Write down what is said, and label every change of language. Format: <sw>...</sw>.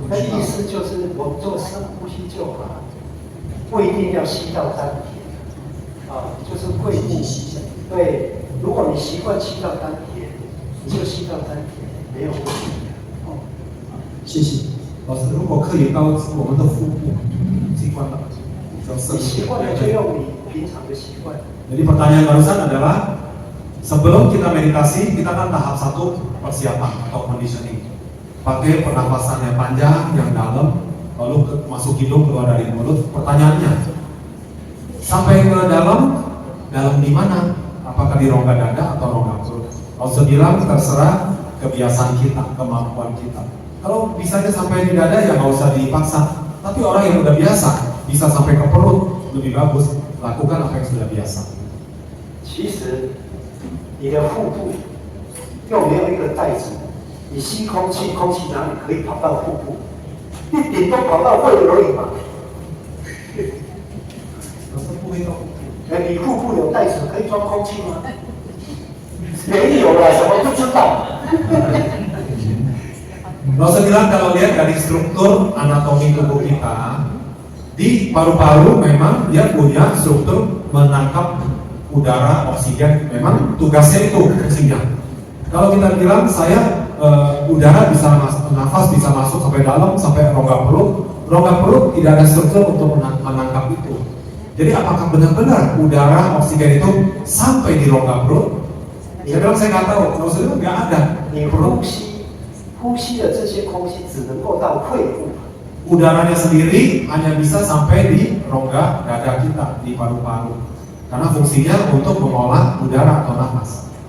<zh>那意思就是我们做深呼吸就好，不一定要吸到丹田啊，就是肺部吸一下。对，如果你习惯吸到丹田，你就吸到丹田，没有问题。哦，谢谢。老师，如果可以到我们的腹部，习惯了，比较深你习惯了就用你平常的习惯。</zh> <id>Jadi pertanyaan barusan adalah sebelum kita meditasi kita kan tahap 1 persiapan atau conditioning. Pakai pernapasan yang panjang, yang dalam, lalu masuk hidung keluar dari mulut. Pertanyaannya, sampai ke dalam di mana? Apakah di rongga dada atau rongga perut? Kalau bilang terserah kebiasaan kita, kemampuan kita. Kalau bisanya sampai di dada ya nggak usah dipaksa. Tapi orang yang udah biasa bisa sampai ke perut lebih bagus. Lakukan apa yang sudah biasa.</id> <zh>其实你的腹部又没有一个袋子，你吸空气，空气哪里可以跑到腹部？一顶多跑到肺而已嘛。你腹部有袋子可以装空气吗？没有啦，什么不知道？</zh> <id>Saya bilang kalau lihat dari struktur anatomi tubuh kita, di paru-paru memang dia punya struktur menangkap udara, oksigen, memang tugasnya itu fungsinya. Kalau kita bilang udara bisa nafas bisa masuk sampai dalam sampai rongga perut tidak ada struktur untuk menangkap itu. Jadi apakah benar-benar udara, oksigen itu sampai di rongga perut? Saya bilang saya nggak tahu, kalau saya bilang nggak ada.</id> <zh>你呼吸的这些空气只能够到肺部。</zh> <id>Udaranya sendiri hanya bisa sampai di rongga dada kita, di paru-paru. Karena fungsinya untuk mengolah udara atau nafas.</id>